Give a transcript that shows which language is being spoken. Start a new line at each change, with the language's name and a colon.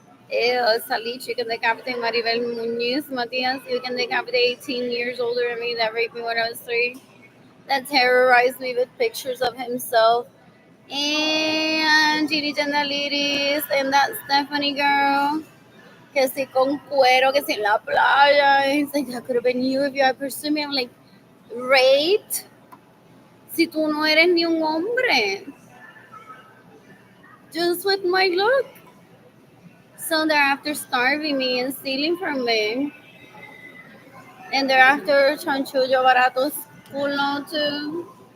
English: Salich, you can decapitate Maribel Muñiz Matias. You can decapitate 18 years older than me that raped me when I was 3. That terrorized me with pictures of himself. And Gigi Jandaliris and that Stephanie girl.
Spanish: Que si con cuero, que si en la playa.
English: It's like, that could have been you if you had pursued me. I'm like, raped?
Spanish: Si tú no eres ni un hombre.
English: Just with my look. So they're after starving me and stealing from me. And they're after
Spanish: chanchullo baratos culo
English: too.